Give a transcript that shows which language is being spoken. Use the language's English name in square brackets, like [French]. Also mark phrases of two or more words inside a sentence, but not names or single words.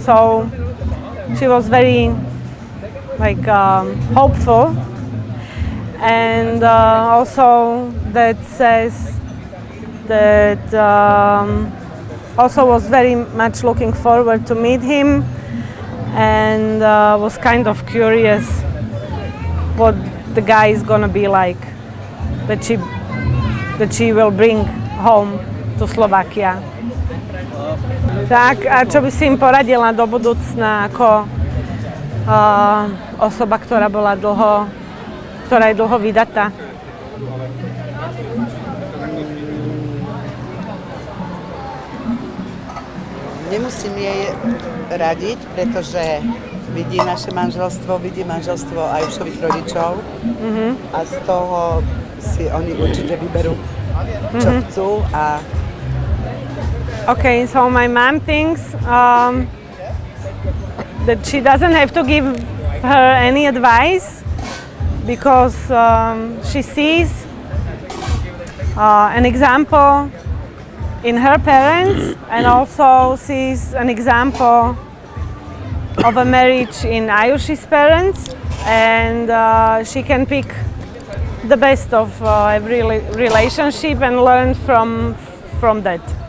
[English] So she was very hopeful, and also that says that also was very much looking forward to meet him, and was kind of curious what the guy is gonna be like that she will bring home to Slovakia. [Slovak] Tak, a čo by si im poradila do budúcna ako osoba, ktorá je dlho vydatá? Nemusím jej radiť, pretože vidí naše manželstvo, vidí manželstvo Ayušových rodičov, a z toho si oni určite vyberú, čo chcú. [English] Okay, so my mom thinks that she doesn't have to give her any advice, because she sees an example in her parents, and also sees an example of a marriage in Ayush's parents, and she can pick the best of every relationship and learn from that.